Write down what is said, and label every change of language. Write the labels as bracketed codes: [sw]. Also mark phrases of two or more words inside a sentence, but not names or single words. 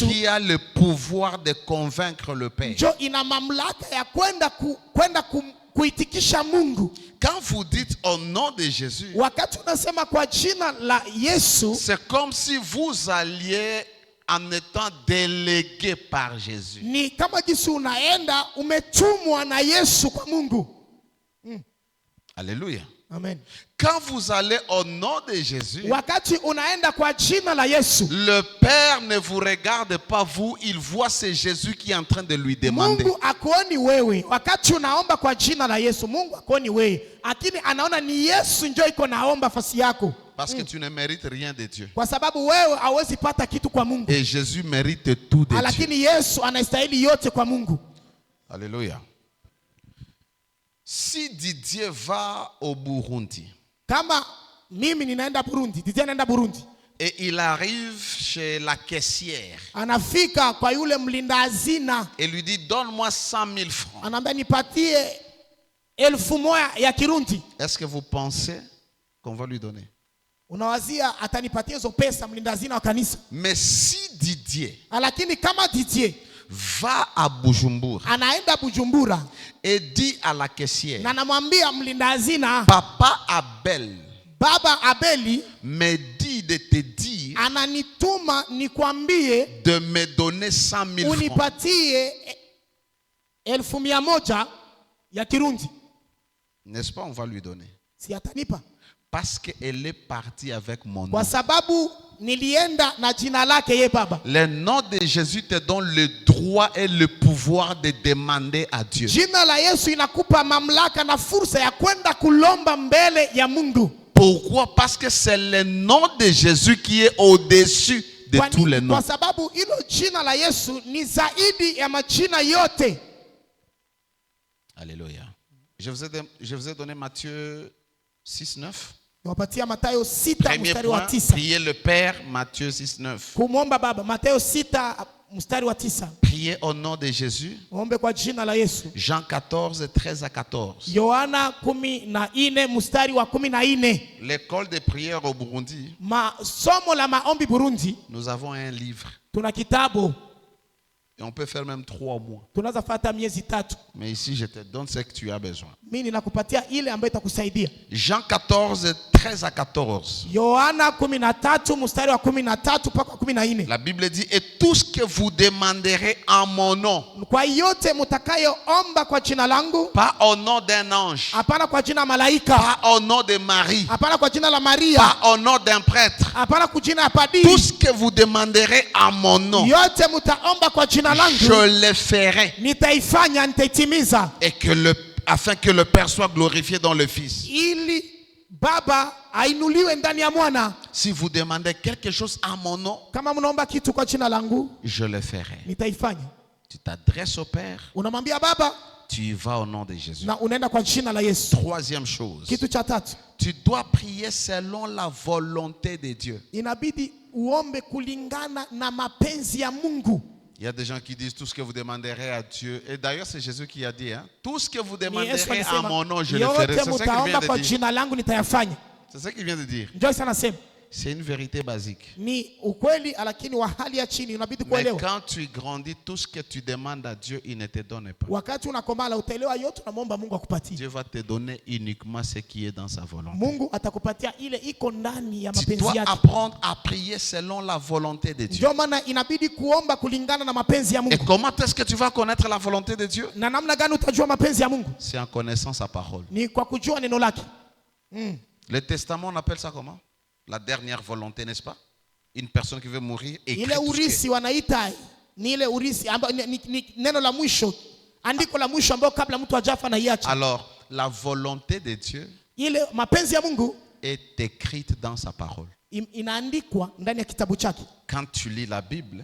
[fr] qui a le pouvoir de convaincre le Père. [sw] njo ina mamlaka ya kwenda kuitikisha Mungu. [fr] Quand vous dites au nom de Jésus, [sw] Wakati unasema kwa jina la Yesu, [fr] c'est comme si vous alliez en étant délégué par Jésus. [sw] ni kama jinsi unaenda umetumwa na Yesu kwa Mungu. [fr] Alléluia. Amen. Quand vous allez au nom de Jésus, [sw] Wakati unaenda kwa jina la Yesu, [fr] le Père ne vous regarde pas vous, il voit c'est Jésus qui est en train de lui demander. [sw] Mungu akuoni wewe. Wakati unaomba kwa jina la Yesu, Mungu akuoni wewe, lakini anaona ni Yesu ndio iko naomba fasi yako, [fr] Parce que tu ne mérites rien de Dieu. [sw] kwa sababu wewe hauwezi pata kitu kwa Mungu, [fr] Et Jésus mérite tout de Dieu. [sw] lakini Yesu anastahili yote kwa Mungu. [fr] Alléluia. Si Didier va au Burundi [sw] Kama mimi ninaenda Burundi, Didier anaenda Burundi, [fr] et il arrive chez la caissière [sw] anafika kwa yule mlinda hazina, [fr] et lui dit donne-moi 100 000 francs. [sw] anaambia nipatie 1,000 ya Kirundi. [fr] Est-ce que vous pensez qu'on va lui donner? [sw] Unawazia atanipatia hizo pesa mlinda hazina wa kanisa? [fr] Mais si Didier [sw] Lakini kama Didier [fr] va à Bujumbura [sw] anaenda Bujumbura [fr] et dit à la caissière, [sw] na namwambia mlinda hazina, [fr] Papa Abel [sw] Baba Abeli [fr] me dit de te dire [sw] ananituma nikwambie [fr] de me donner 100 000 francs. [sw] unipatie 1,100 ya Kirundi. [fr] N'est-ce pas, on va lui donner. [sw] Si atanipa? [fr] Parce qu'elle est partie avec mon nom. [sw] Kwa sababu nilienda na jina lake ye Baba. [fr] Le nom de Jésus te donne le droit et le pouvoir de demander à Dieu. [sw] Jina la Yesu inakupa mamlaka na fursa ya kwenda kulomba mbele ya Mungu. [fr] Pourquoi? Parce que c'est le nom de Jésus qui est au-dessus de tous les noms. [sw] Kwa sababu hilo jina la Yesu ni zaidi ya majina yote. [fr] Alléluia. Je vous ai donné Matthieu 6, 9. [sw] Niwapatia Mathayo 6 [fr] Premier [sw] mstari wa [fr] point, 9. prier le Père, Matthieu 6, 9. [sw] Kumwomba Baba, Mathayo 6 mstari wa 9. [fr] Prier au nom de Jésus, [sw] Muombe kwa jina la Yesu. [fr] Jean 14, 13 à 14. [sw] Yohana 14 mstari wa 14. [fr] L'école de prière au Burundi, [sw] Somo la maombi Burundi, [fr] nous avons un livre. [sw] tuna kitabu, [fr] Et on peut faire même 3 mois. [sw] tunaweza fata miezi 3. [fr] Mais ici, je te donne ce que tu as besoin. [sw] Mimi ninakupatia ile ambayo itakusaidia. [fr] Jean 14, 13 à 14. [sw] Yohana 13 mstari wa 13 mpaka 14. [fr] La Bible dit, et tout ce que vous demanderez en mon nom, [sw] Kwa yote mtakayoomba kwa jina langu, [fr] pas au nom d'un ange, [sw] hapana kwa jina malaika, [fr] pas au nom de Marie, [sw] hapana kwa jina la Maria, [fr] pas au nom d'un prêtre, [sw] hapana kwa jina ya padri, [fr] tout ce que vous demanderez en mon nom, [sw] yote mtaomba kwa jina langu, [fr] je le ferai, [sw] nitaifanya, nitaitimiza, [fr] et afin que le Père soit glorifié dans le Fils. [sw] ili Baba ainuliwe ndani ya Mwana. [fr] Si vous demandez quelque chose en mon nom, [sw] Kama mnaomba kitu kwa jina langu, [fr] je le ferai. [sw] nitaifanya. [fr] Tu t'adresses au Père, [sw] Unamwambia Baba [fr] tu y vas au nom de Jésus. [sw] na unaenda kwa jina la Yesu. [fr] Troisième chose, [sw] Kitu cha tatu, [fr] tu dois prier selon la volonté de Dieu. [sw] inabidi uombe kulingana na mapenzi ya Mungu. [fr] Il y a des gens qui disent tout ce que vous demanderez à Dieu. Et d'ailleurs, c'est Jésus qui a dit, hein, tout ce que vous [sw] Ni Yesu [fr] demanderez en [sw] alisema, [fr] mon nom, je le ferai. [sw] yote [fr] C'est ce qu'il vient [sw] mtaomba kwa [fr] de dire. [sw] jina langu nitayafanya. [fr] C'est ce qu'il vient de dire. [sw] Joyce anasema [fr] C'est une vérité basique. [sw] Ni ukweli lakini wa hali ya chini, unabidi [fr] Mais [sw] kuelewa. [fr] quand tu grandis, tout ce que tu demandes à Dieu, il ne te donne pas. [sw] Wakati unakomala utaelewa yote, unamwomba Mungu akupatie. [fr] Dieu va te donner uniquement ce qui est dans sa volonté. [sw] Mungu atakupatia ile iko ndani ya [fr] Tu [sw] mapenzi [fr] dois [sw] yake. [fr] apprendre à prier selon la volonté de Dieu. [sw] Ndio maana inabidi kuomba kulingana na mapenzi ya [fr] Et [sw] Mungu. [fr] comment est-ce que tu vas connaître la volonté de Dieu? [sw] Na namna gani utajua mapenzi ya Mungu? [fr] C'est en connaissant sa parole. [sw] Ni kwa kujua neno lake. [fr] Le testament, on appelle ça comment? La dernière volonté, n'est-ce pas? Une personne qui veut mourir écrit [sw] Ile [fr] tout ce [sw] urisi wanaita ni ile urisi amba, ni neno la mwisho, andiko la mwisho ambao kabla mtu hajafa na iacha. [fr] Alors, la volonté de Dieu [sw] Ile mapenzi ya Mungu [fr] est écrite dans sa parole. [sw] inaandikwa ndani ya kitabu chake. [fr] Quand tu lis la Bible,